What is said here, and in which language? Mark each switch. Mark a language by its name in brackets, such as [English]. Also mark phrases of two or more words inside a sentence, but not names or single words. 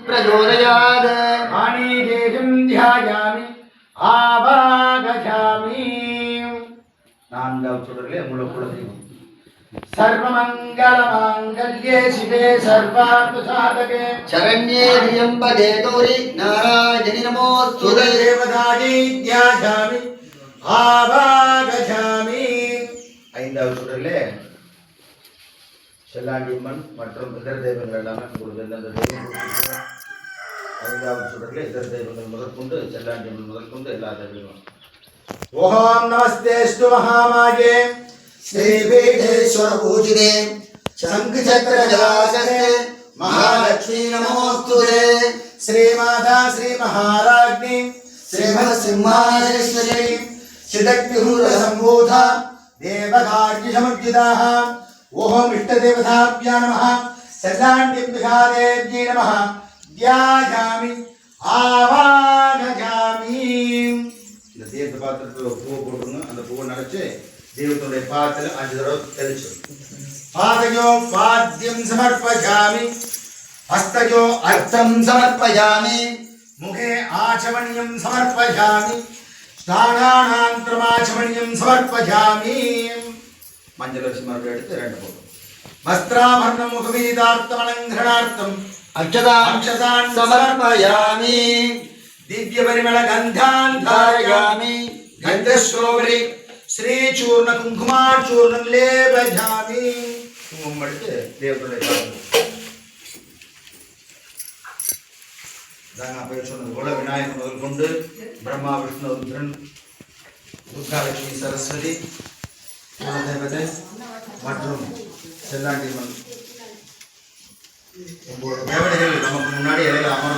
[Sanskrit] प्रचोदयात् आनीकेशं ध्यायामि आवागच्छामि [Tamil] நான்காவது சுடரிலே முழுக்குளத்தையும் [Sanskrit] सर्वमङ्गलमाङ्गल्ये शिवे सर्वार्थसाधके शरण्ये त्र्यम्बके गौरी नारायणि नमोस्तुते देवतायै ध्यायामि आवागच्छामि [Tamil] ஐந்தாவது சுடரிலே செல்லாண்டியம்மன் மற்றும் இதர தெய்வங்கள் எல்லாமே உங்களுக்கு எந்தெந்த தெய்வம் கொடுத்துருக்கோம். ஐந்தாவது சுடரிலே இதர தெய்வங்கள் முதற்கொண்டு செல்லாண்டியம்மன் முதற்கொண்டு எல்லா தெய்வங்களும். [Sanskrit] ओम नमस्तेस्तु महामाये श्रीपीठेश्वर पूजिते शंख चक्र गदासने महालक्ष्मी नमोस्तुते श्रीमाता श्री महाराज्ञी श्रीमत्सिंहासनेश्वरी चिदग्निहूर संभूता देवकार्य समर्पिताः ओम इष्टदेवताभ्यो नमः सदान्तिभ्यादेव्यै नमः ध्यायामि आवागच्छामि [Tamil] இந்த தீர்த்த பாத்திரத்தில் ஒரு பூவை போட்டுருங்க. அந்த பூவை நினைச்சு தெய்வத்துடைய பாத்திரம் 5 தடவை தெளிச்சு [Sanskrit] पादयो पाद्यं समर्पयामि हस्तयो अर्थं समर्पयामि मुखे आचमनीयं समर्पयामि स्नानानन्तरमाचमनीयं समर्पयामि [Tamil] மஞ்சள் அரிசி மறுபடியும் எடுத்து 2 போடும். [Sanskrit] वस्त्राभरणं मुखविदार्थमलङ्घनार्थम् अक्षतान् समर्पयामि दिव्यपरिमलगन्धान् धारयामि गन्धश्रोवरि श्रीचूर्णकुङ्कुमाचूर्णं लेपयामि [Tamil] குங்குமம் எடுத்து தெய்வத்துடைய பாத்திரம் நான் அப்போ சொன்னது போல விநாயகர் முதல் கொண்டு பிரம்மா விஷ்ணு ருத்ரன் துர்காலட்சுமி சரஸ்வதி தேவதை மற்றும் செல்லாண்டியம்மன் 9 தேவதைகள் நமக்கு முன்னாடி இலையில அமர